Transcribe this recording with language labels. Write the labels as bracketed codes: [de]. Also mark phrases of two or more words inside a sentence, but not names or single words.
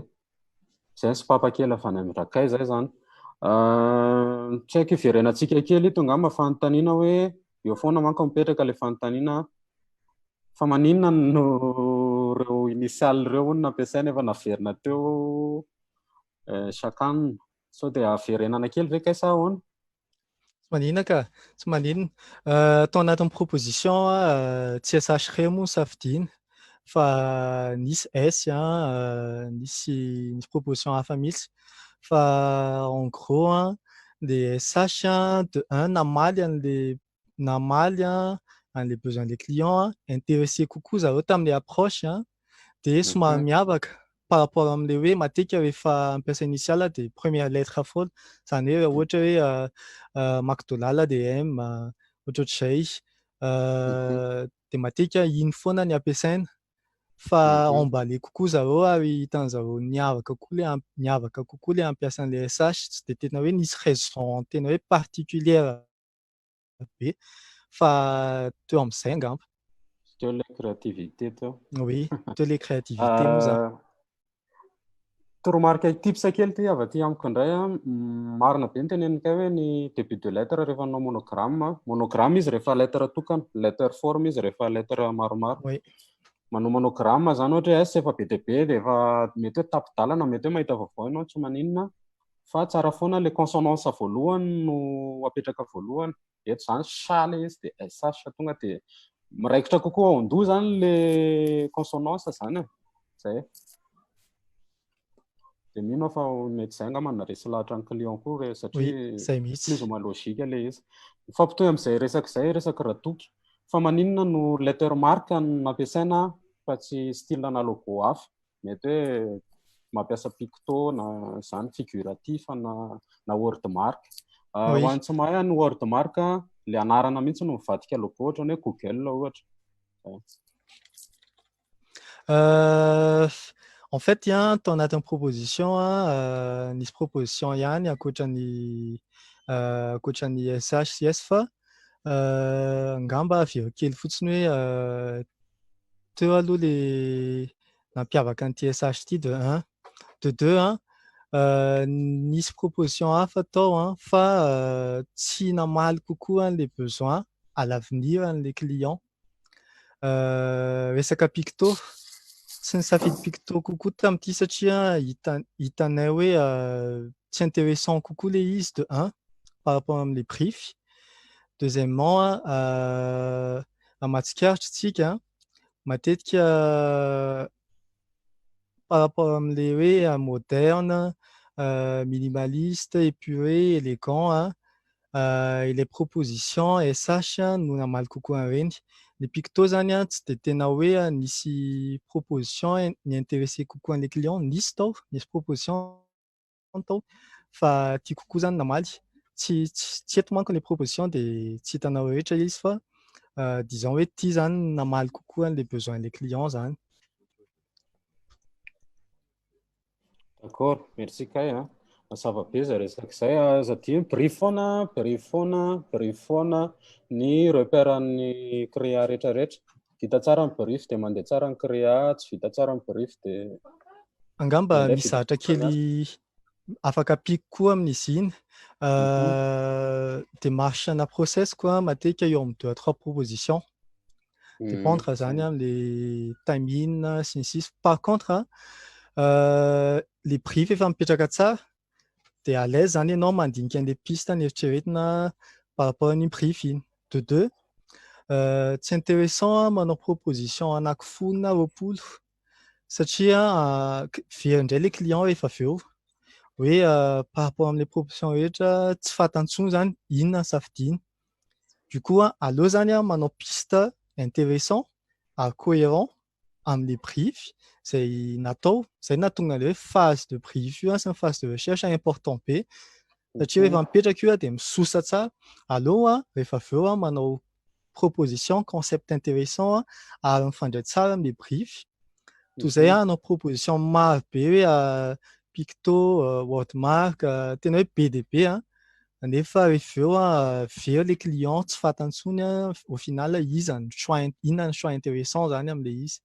[mg] Izay sy papakely avy any amin'rakay zay zany. Tsy haiko iverenantsika kely ito angamba fanontaniana hoe eo foana manko mipetraka ilay fanontaniana fa maninona no ireo initial ireo no nampiasaina efa naverina teo sakanina. Sao dia averenana kely ve kay sa ahoana? Tsy maninona ka, tsy maninona. Tao anatin'ny proposition tsy SH moa safidiana fa nisy S nisy proposition hafa mihitsy fa [fr] en gros les SH de un [mg] namaly an'le [fr] besoin des clients intéressé [mg] kokoa zareo tamin'le approche dia somary miavaka [fr] par rapport [mg] amin'le hoe matetika rehefa ampiasa initial dia [fr] première lettre [mg] foana izany hoe ohatra hoe McDonald dia M ohatrohatr'izay dia matetika iny foana ny ampiasaina fa emballé kokoa zareo ary hitan'izareo niavaka kokoa le ampiasa an'le SH tsy dia tena hoe nisy raison tena hoe particulière be fa teo amin'izay angamba. Teo ilay créativité teo. Oui, teo ilay créativité moa zany. toromarika tips kely ty avy aty amiko indray marina be ny tenenikay hoe ny [fr] début de lettre [mg] rehefa anao monogramme. Monogramme izy rehefa lettre tokana, [fr] lettre forme [mg] izy rehefa lettre maromaro. Oui. Manao monogramme zany ohatra S efa be dia be dia efa mety hoe tapidalana, mety hoe mahita vaovao ianao tsy maninona, fa tsara foana le consonance voalohany no apetraka voalohany. Eto zany SH le izy dia SH tonga dia miraikitra kokoa ao an-doha zany le consonance zany. Zay. Dia mino aho fa mety izay angamba na resy lahatra ny client koa Oui, satria zay mihitsy. [fr] plus ou moins logique [mg] ilay izy. Mifampitohy amin'izay resaka izay, resaka radoky. Fa maninona no lettre marque no ampiasaina fa tsy style na logo hafa. Mety hoe mampiasa picto na zany figuratif na [en] word mark. [mg] Ho Oui. an'ny tsy mahay ny [en] word mark, [mg] le anarana mihitsy no mivadika logo ohatra hoe Google ohatra. [fr] En fait, il y a une proposition, une proposition [mg] yani akotrany SH CS fa ngamba avy eo kely fotsiny hoe teo aloha le nampiavaka an'ity SH ity de 1, de 2 nisy proposition hafa tao fa tsy namaly kokoa [fr] les besoins à l'avenir les clients. [mg] Resaka picto tsy nisafidy picto kokoa tamin'ity satria hitanay hoe tsy intéressant kokoa le izy de 1 [fr] par rapport [mg] am'le prix. Deuxièmement amatsikaritra tsika matetika [fr] par rapport [mg] am'le hoe [fr] moderne, minimaliste, épuré, élégant et les propositions [mg] SH no namaly kokoa an'ireny. Le picto zany tsy de tena hoe nisy proposition ni-intéressé kokoa an'le client, nisy tao, nisy proposition tao fa tia kokoa zany namaly. Tsy eto manko [fr] les propositions [mg] de tsy hitanao rehetra izy fa disons hoe ity zany namaly kokoa an'le besoin les clients zany. [fr] D'accord, merci [mg] Kay. Mazava be zay resaka izay. Aza dimy brief foana ny repéran'ny créa rehetrarehetra. Vita tsara ny brief dia mandeha tsara ny créa, tsy vita tsara ny brief dia angamba misy zahatra kely afaka apiko koa amin'izy iny. Démarche na process koa matetika eo amin'ny [fr] 2 à 3 propositions. [mg] Dépendre zany am'le timing sy ny sisa. [fr] Par contre le brief [mg] efa mipetraka tsara de [fr] à l'aise [mg] zany ianao mandinika an'le piste nieritreretina [fr] par rapport [mg] an'iny brief iny. De 2 tsy intéressant manao proposition anankifolo na roapolo satria very indray le client rehefa avy eo hoe [fr] par rapport [mg] am'le proposition rehetra tsy fantantsony zany inona ny safidiny. [fr] Du coup [mg] aleo zany manao piste intéressant ary cohérent am'le brief zay natao, zay nahatonga le hoe [fr] phase de brief [mg] io sy ny [fr] phase de recherche important [mg] be satria rehefa mipetraka io de misosa tsara. Aleo rehefa avy eo manao [fr] proposition concept intéressant [mg] ary mifandray tsara am'le brief. Toy izay anao proposition maro be hoe picto, wordmark tena hoe be dia be nefa rehefa eo very le client tsy fantantsony [fr] au final [mg] inona ny choix intéressant zany am'le izy.